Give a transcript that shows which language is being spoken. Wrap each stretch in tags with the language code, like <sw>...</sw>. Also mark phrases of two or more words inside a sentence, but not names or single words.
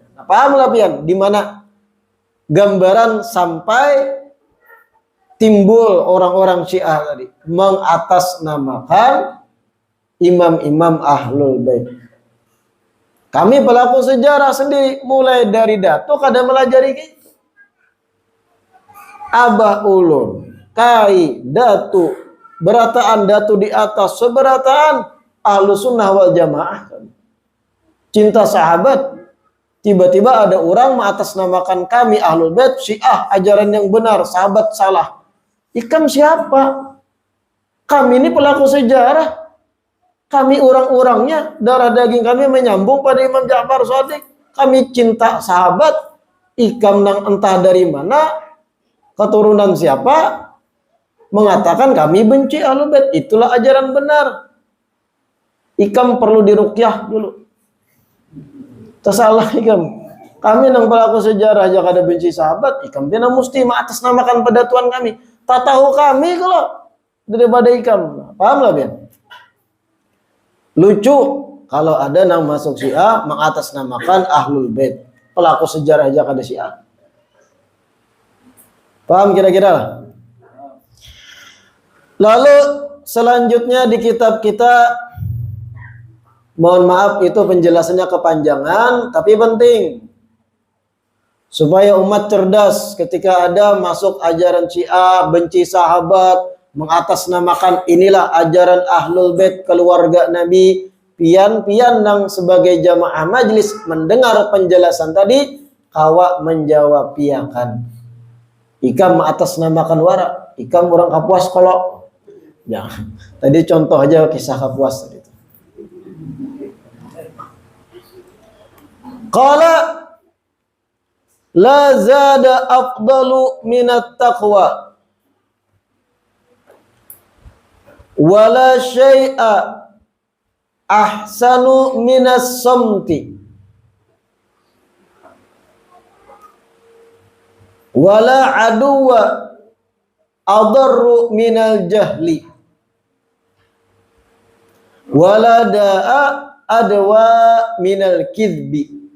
<bjn>Nah, paham lah pian?</bjn> <id>Di mana gambaran sampai timbul orang-orang Syiah tadi mengatasnamakan imam-imam Ahlul Bait.</id> <bjn>Kami pelaku sejarah sendiri mulai dari Dato kada melajari gitu. Abah ulun, kai, Datu, berataan Datu di atas seberataan Ahlu Sunnah wal Jamaah.</bjn> <id>Cinta sahabat. Tiba-tiba ada orang mengatasnamakan kami Ahlul Bait Syiah, ajaran yang benar, sahabat salah.</id> <bjn>Ikam siapa?</bjn> <id>Kami ini pelaku sejarah. Kami orang-orangnya, darah daging kami menyambung pada Imam Ja'far Shadiq. Kami cinta sahabat.</id> <bjn>Ikam nang entah dari mana, keturunan siapa, mengatakan kami benci Ahlul Bait.</bjn> <id>Itulah ajaran benar.</id> <bjn>Ikam perlu diruqyah dulu. Tersalah ikam. Kami nang pelaku sejarah aja kada benci sahabat, ikam dia mesti mengatasnamakan pedatuan kami.</bjn> <id>Tak tahu kami kalau daripada ikam.</id> <bjn>Paham lah Ben? Lucu kalau ada nang masuk Syiah mengatasnamakan Ahlul Bait. Pelaku sejarah aja kada Syiah.</bjn> <id>Paham kira-kira lah? Lalu selanjutnya di kitab kita, mohon maaf itu penjelasannya kepanjangan, tapi penting. Supaya umat cerdas ketika ada masuk ajaran Syiah, benci sahabat, mengatasnamakan inilah ajaran Ahlul Bait keluarga Nabi, pian-pian nang sebagai jamaah majlis mendengar penjelasan tadi,</id> <bjn>kawa menjawab piakan. Ikam mengatasnamakan wara, ikam orang Kapuas kalau ya.</bjn> <id>Tadi contoh aja kisah Kapuas tadi.</id> <ar>قال لا زاد أفضل من التقوى ولا شيء أحسن من الصمت ولا عدو أضر من الجهل ولا داء أدوأ من الكذب.</ar>